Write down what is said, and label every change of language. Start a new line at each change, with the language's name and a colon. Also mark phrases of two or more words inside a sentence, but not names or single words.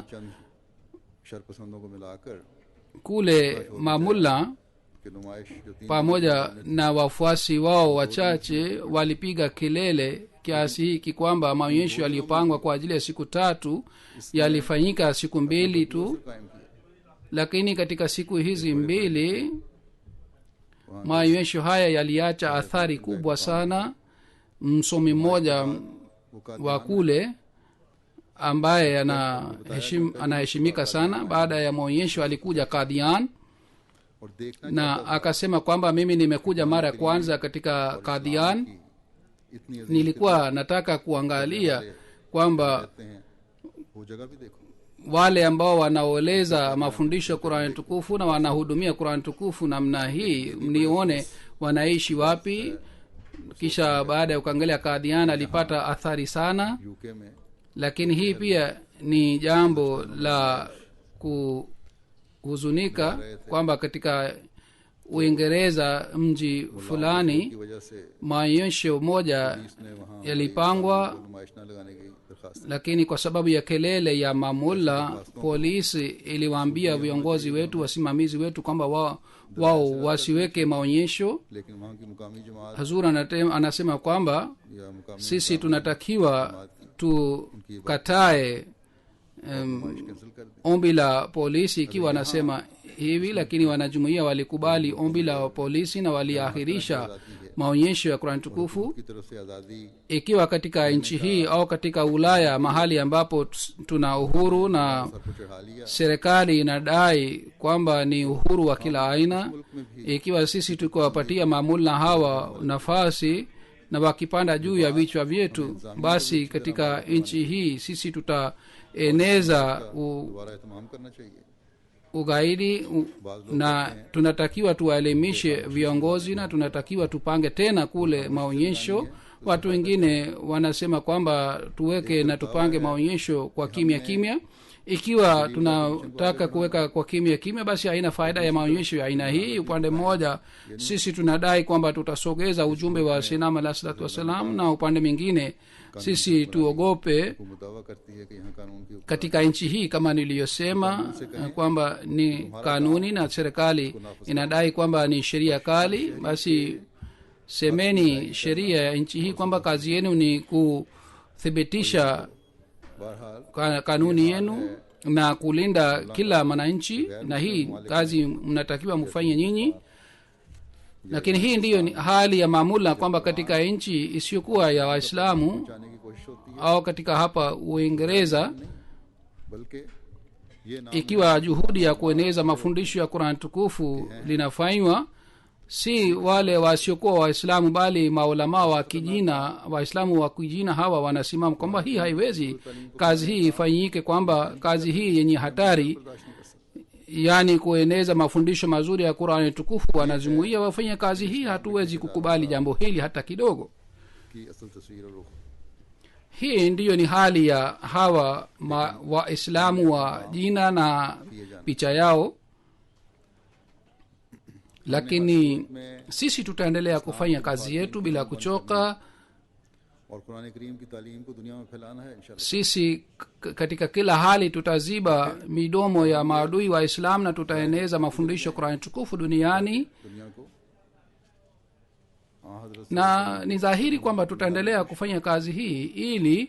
Hindi: चंद शरपसंदों को मिलाकर
Swahili: Kule mamulla
Hindi: कि नुमाइश जो 3
Swahili: pamoja na wafuasi wao wachache walipiga kelele kiasi hiki kwamba maonyesho yaliyopangwa kwa ajili ya siku 3 yalifanyika siku 2 tu,
Hindi: कायम किया
Swahili: lakini katika siku hizi 2 maonyesho haya yaliacha athari kubwa sana. Msomi mmoja
Hindi: वो
Swahili: wa kule ambaye anaheshimika sana, baada ya maonyesho alikuja Qadian
Hindi: और देखना
Swahili: na akasema kwamba mimi nimekuja mara ya kwanza katika Qadian,
Hindi: इतनी अजीब
Swahili: nilikuwa nataka kuangalia kwamba
Hindi: कहते हैं वो जगह भी देखो
Swahili: wale ambao wanaoleza mafundisho ya Qur'an tukufu na wanahudumia Qur'an tukufu namna hii, nione wanaishi wapi. Kisha baada ya kuangalia Qadian alipata athari sana,
Hindi: यूके में
Swahili: lakini hii pia ni jambo la kuhuzunika kwamba katika Uingereza mji fulani
Hindi: की वजह से
Swahili: maonyesho moja
Hindi: इसने वहाँ
Swahili: yalipangwa,
Hindi: नुमाइश न लगाने की दरखास्त
Swahili: lakini kwa sababu ya kelele ya mamulla, polisi iliwaambia viongozi wetu, wasimamizi wetu kwamba wao wasiweke maonyesho.
Hindi: लेकिन वहाँ की मुकामी जमात
Swahili: Hazur anasema kwamba
Hindi: या मुकामी
Swahili: sisi tunatakiwa tukatae
Hindi: कैंसिल कर दी
Swahili: ombi la polisi ikiwa anasema hivi, lakini wanajumuiya walikubali ombi la polisi na waliahirisha maonyesho ya Qur'an tukufu.
Hindi: की तरफ से आज़ादी
Swahili: Ikiwa katika nchi hii au katika Ulaya, mahali ambapo tuna uhuru na
Hindi: सर पर चढ़ा लिया
Swahili: serikali inadai kwamba ni uhuru wa kila aina,
Hindi: मुल्क में भी
Swahili: ikiwa sisi tukiwapatia mamulla hawa nafasi na wakipanda juu ya vichwa vyetu, basi katika nchi hii sisi tutaeneza
Hindi: दोबारा एहतमाम करना चाहिए
Swahili: ugaidi na tunatakiwa tuwaelimishe viongozi na tunatakiwa tupange tena kule maonyesho. Watu wengine wanasema kwamba tuweke na tupange maonyesho kwa kimya kimya. Ikiwa tunataka kuweka kwa kimya kimya, basi haina faida ya maonyesho ya aina hii. Upande mmoja sisi tunadai kwamba tutasogeza ujumbe wa Sayyidina
Arabic: عليه الصلاة والسلام,
Swahili: na upande mwingine sisi tuogope
Hindi: हुकूमत दावा करती है कि यहाँ कानून की
Swahili: katika nchi hii, kama niliyosema kwamba ni kanuni na serikali inadai kwamba ni sheria kali. Basi semeni sheria ya nchi hii kwamba kazi yenu ni kuthibitisha
Hindi: बहरहाल
Swahili: kanuni yenu na kulinda kila mwananchi, na hii kazi mnatakiwa mfanye nyinyi. Lakini hii ndiyo ni hali ya maamula, kwamba katika nchi isiyokuwa ya Waislamu
Hindi: जाने की कोशिश होती है
Swahili: au katika hapa Uingereza,
Hindi: बल्कि ये नाम
Swahili: ikiwa juhudi ya kueneza mafundisho ya Qur'an tukufu linafanywa si wale wasiokuwa waislamu bali maulama wa kijina waislamu wa kijina hawa wanasimama kwamba hii haiwezi kazi hii ifanyike, kwamba kazi hii yenye hatari
Hindi: बर्दाश्त नहीं कर सकते।
Swahili: yani kueneza mafundisho mazuri ya Qur'an tukufu, wanajumuia wafanye kazi hii, hatuwezi kukubali jambo hili hata kidogo.
Hindi: कि असल तस्वीर और रुख
Swahili: Hii ndiyo ni hali ya hawa waislamu wa jina na picha yao, lakini sisi tutaendelea kufanya kazi yetu bila kuchoka.
Hindi: और कुरान करीम की तालीम को दुनिया में फैलाना है इंशाल्लाह।
Swahili: Sisi katika kila hali tutaziba midomo ya maadui wa Islam na tutaeneza mafundisho Qur'an tukufu duniani,
Hindi: दुनिया को हजरत
Swahili: na ni dhahiri kwamba tutaendelea kufanya kazi hii ili